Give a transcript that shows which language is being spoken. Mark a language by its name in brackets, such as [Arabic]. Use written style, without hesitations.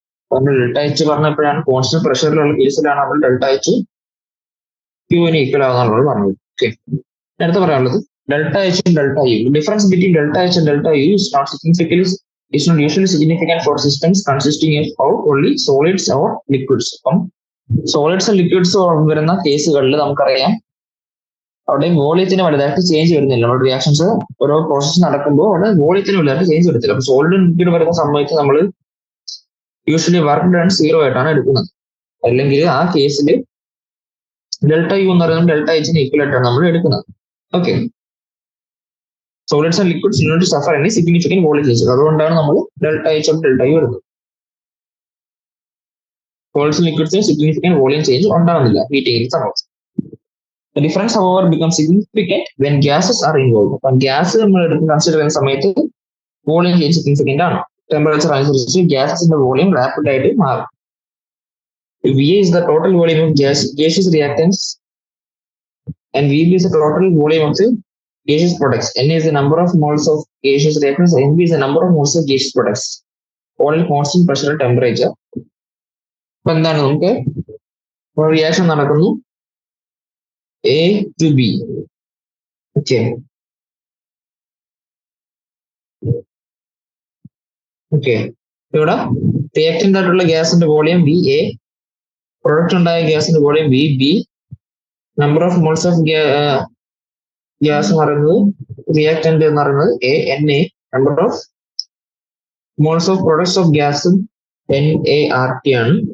[Malayalam] നമ്മൾ delta H പറഞ്ഞപ്പോഴാണ് constant പ്രഷറിലുള്ള കേസിലാണ് നമ്മൾ ഡെൽറ്റ എച്ച് ക്യൂവിന് ഈക്വൽ ആവുന്ന പറഞ്ഞത്. ഓക്കെ, അടുത്ത് പറയാനുള്ളത് delta H delta U. [English] Difference between delta H and delta U is not usually significant for systems consisting of only solids or liquids. [Malayalam] അപ്പം solids liquids വരുന്ന കേസുകളിൽ നമുക്കറിയാം അവിടെ വോളിയത്തിന് വലുതായിട്ട് ചേഞ്ച് വരുന്നില്ല. നമ്മുടെ റിയാക്ഷൻസ് ഓരോ പ്രോസസ് നടക്കുമ്പോൾ അവിടെ വോളിയത്തിന് വലുതായിട്ട് ചേഞ്ച് വരത്തില്ല. അപ്പൊ സോളിഡ് ലിക്വിഡ് വരുന്ന സമയത്ത് നമ്മൾ യൂഷ്വലി വർക്ക് ഡൺ 0 ആയിട്ടാണ് എടുക്കുന്നത്. അല്ലെങ്കിൽ ആ കേസിൽ ഡെൽറ്റ യു എന്ന് പറയുന്നത് ഡെൽറ്റ എച്ചിന് ഈക്വൽ ആയിട്ടാണ് നമ്മൾ എടുക്കുന്നത്. [English] Okay, solids and liquids do not suffer any significant volume change. [Malayalam] അതുകൊണ്ടാണ് നമ്മൾ delta H and delta U എടുക്കുന്നത്. Solids and ലിക്വിഡ്സിന് significant volume change ഉണ്ടാകുന്നില്ല ഹീറ്റിംഗിൽ സമയത്ത്. [English] The difference, however, becomes significant when gases are involved. [Malayalam] അപ്പം gas നമ്മൾ എടുത്ത് കൺസിഡർ ചെയ്യുന്ന സമയത്ത് വോളിയം ചേഞ്ച് സിഗ്നിഫിക്കന്റ് ആണ്. ടെമ്പറേച്ചർ അനുസരിച്ച് ഗ്യാസസിന്റെ വോളിയം റാപ്പിഡ് ആയിട്ട് മാറും. [English] VA is the total volume of gaseous reactants and VB is the total volume of the gaseous products. N is the number of moles of gaseous reactants, NB is the number of moles of gaseous products. All in constant pressure and temperature. [Malayalam] അപ്പൊ എന്താണ് നമുക്ക് reaction നടക്കുന്നു A to B. Okay. ഇവിടെ reactant ആയിട്ടുള്ള ഗ്യാസിന്റെ volume VA, product ഉണ്ടായ ഗ്യാസിന്റെ volume VB, number of moles of gas എന്ന് പറയുന്നത് റിയാക്ടന്റ് എന്ന് പറയുന്നത് NA, number of moles of products of gas NaRT ആണ്.